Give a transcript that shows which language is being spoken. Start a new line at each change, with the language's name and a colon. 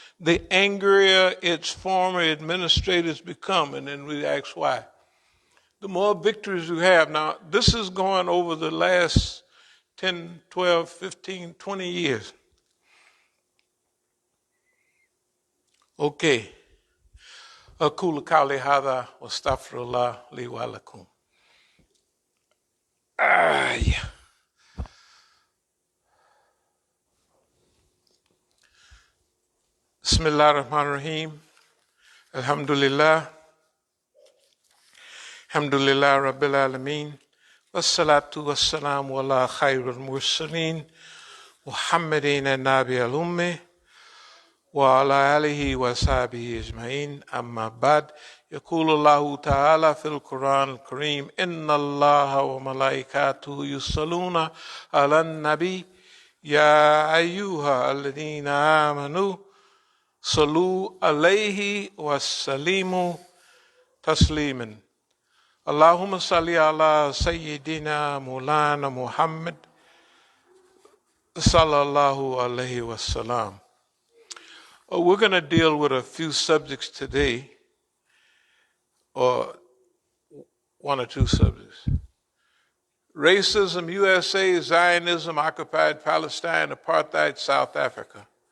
English: the angrier its former administrators become. And then we ask why. The more victories you have. Now, this is going over the last 10, 12, 15, 20 years. Okay.
Arabic: أقول قولي هذا واستغفر الله لي ولكم. بسم الله الرحمن الرحيم. الحمد لله. الحمد لله رب العالمين. والصلاة والسلام على خير المرسلين محمد النبي الأمي وعلى آله وصحبه أجمعين. أما بعد، يقول الله تعالى في القرآن الكريم: إن الله وملائكته يصلون على النبي يا أيها الذين آمنوا صلوا عليه وسلموا تسليما. اللهم صل على سيدنا مولانا محمد صلى الله عليه وسلم.
English: We're going to deal with a few subjects today, or one or two subjects. Racism, USA, Zionism, occupied Palestine, apartheid, South Africa.